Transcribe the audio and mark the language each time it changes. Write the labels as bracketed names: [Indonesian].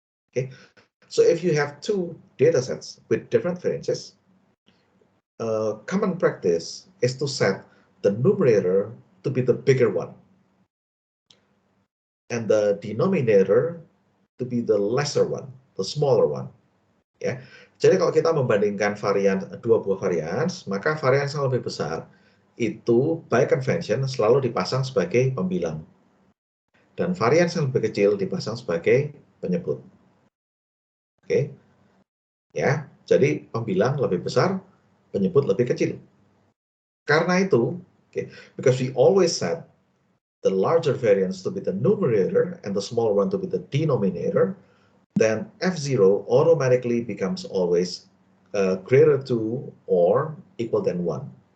[English] Okay, so if you have two data sets with different variances, common practice is to set the numerator to be the bigger one and the denominator to be the lesser one, the smaller one. [Indonesian] Ya, jadi kalau kita membandingkan dua buah varians, maka varians yang lebih besar itu [English] by convention [Indonesian] selalu dipasang sebagai pembilang, dan varians yang lebih kecil dipasang sebagai penyebut. Oke, ya, jadi pembilang lebih besar, penyebut lebih kecil. Karena itu, [English] because we always set the larger variance to be the numerator and the smaller one to be the denominator, then F0 automatically becomes always greater to or equal than 1.